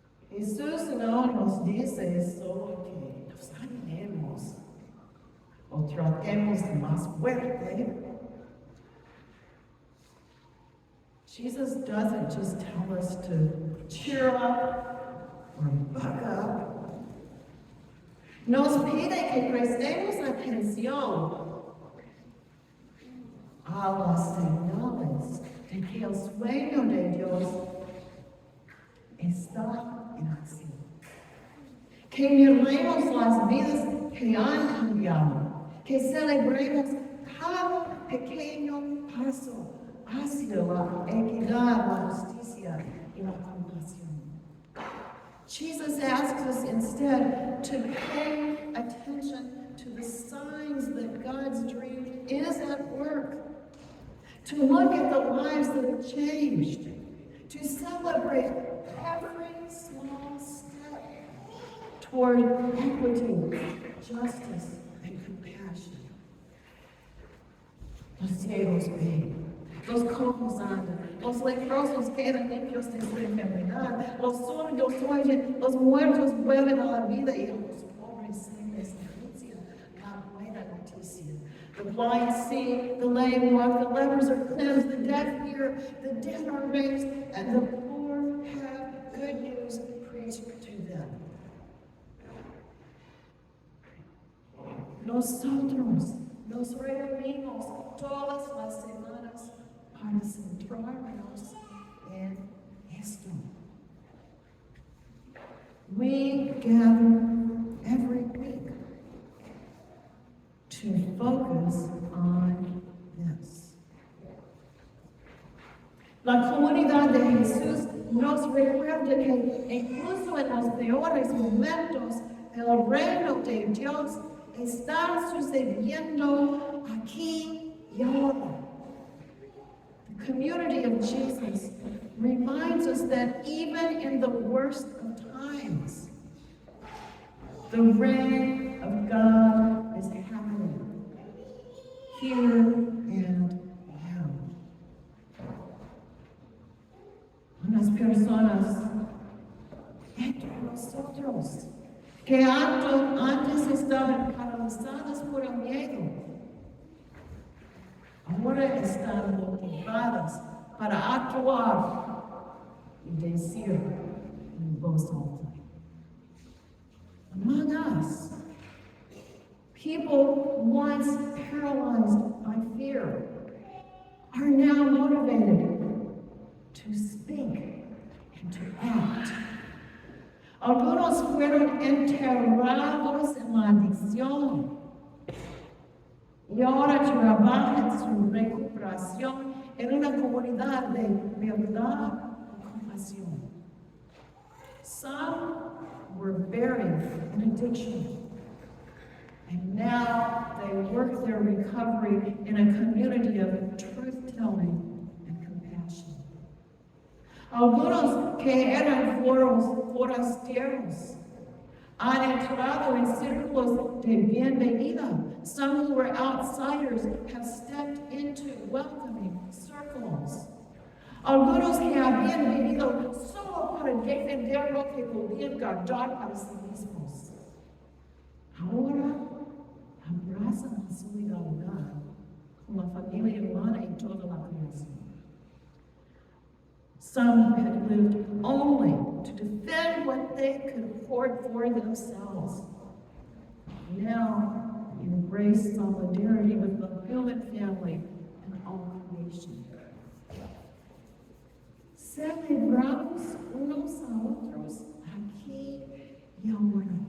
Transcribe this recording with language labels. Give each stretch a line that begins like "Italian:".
Spanish: Jesús no nos dice solo que nos animemos o tratemos más fuerte.
English: Jesus doesn't just tell us to cheer up or buck up.
Spanish: Nos pide que prestemos atención a las señales de que el sueño de Dios está en acción. Que miremos las vidas que han cambiado, que celebremos cada pequeño paso hacia la equidad, la justicia y la compasión.
English: Jesus asks us instead to pay attention to the signs that God's dream is at work, to look at the lives that have changed, to celebrate every small step toward equity, justice, and compassion.
Spanish: Los ciegos ven, los cojos andan, los leprosos quedan limpios de su enfermedad, los sordos oyen, los muertos vuelven a la vida y los pobres se les anuncia la buena noticia.
English: The blind see, the lame walk, the lepers are cleansed, the deaf hear, the dead are raised, and the poor have good news preached to them.
Spanish: Nosotros nos reunimos todas las semanas para centrarnos en esto.
English: We gather every week to focus on this.
Spanish: La comunidad de Jesús nos recuerda que incluso en los peores momentos, el reino de Dios está sucediendo aquí y ahora.
English: The community of Jesus reminds us that even in the worst of times, the reign of God is happening here and now.
Spanish: Una las personas entre nosotros que antes estaban paralizadas por el miedo, ahora están motivadas para actuar y decir en voz alta.
English: Among us, people once paralyzed by fear are now motivated to speak and to act.
Spanish: Algunos fueron enterrados en la adicción y ahora trabajan su recuperación en una comunidad de verdad y compasión.
English: Some were buried in addiction, and now they work their recovery in a community of truth-telling and compassion.
Spanish: Algunos que eran forasteros han entrado en círculos de bienvenida.
English: Some who were outsiders have stepped into welcoming circles.
Spanish: Algunos que habían venido solo para defender lo que podían guardar para sí mismos, ahora abrazan la solidaridad con la familia humana y toda la creación.
English: Some had lived only to defend what they could afford for themselves. Now embrace solidarity with the human family and all creation.
Spanish: Celebramos unos a otros aquí y ahora.